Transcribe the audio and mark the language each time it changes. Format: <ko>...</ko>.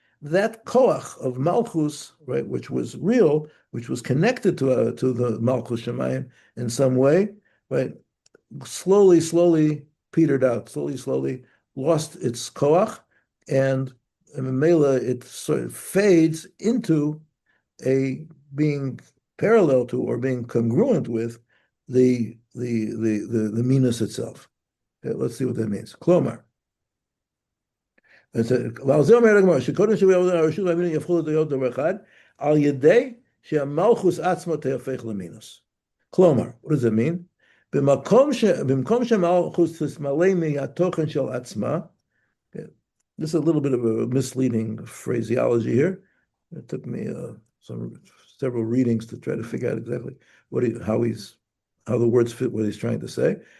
<en>That koach of Malchus, right, which was real, which was connected to the Malchus Shemayim in some way, right, slowly petered out, slowly lost its koach, and Mela it sort of fades into a being parallel to or being congruent with the minas itself. Okay, let's see what that means.</en> <he>Klomar. ועל זה אומר הגמרא, שקודם שיבוא הרשות והמינוס יהפכו להיות דבר אחד, על ידי שהמלכוס עצמו תהפך למינוס.</he> <en>כלומר, what does it mean?</en> <he>במקום שהמלכוס תתמלא מהתוכן של עצמה,</he> <en>this is a little bit of a misleading phraseology here. It took me several readings to try to figure out exactly how the words fit what he's trying to say.</en>